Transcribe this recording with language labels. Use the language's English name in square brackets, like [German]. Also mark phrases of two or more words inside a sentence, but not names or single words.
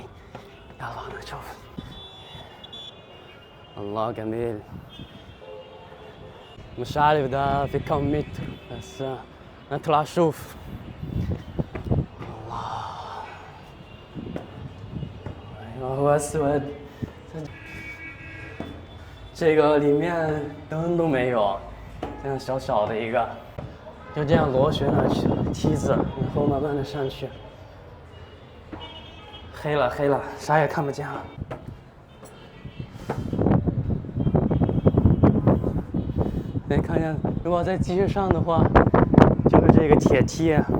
[Arabic] يلا نشوف. الله جميل. مش عارف ده في كم متر بس نطلع نشوف. الله ايوه هو اسود. [Chinese] 这个里面灯都没有，这样小小的一个，就这样螺旋的梯子，然后慢慢的上去。黑了黑了，啥也看不见了。可以看见，如果再继续上的话，就是这个铁梯。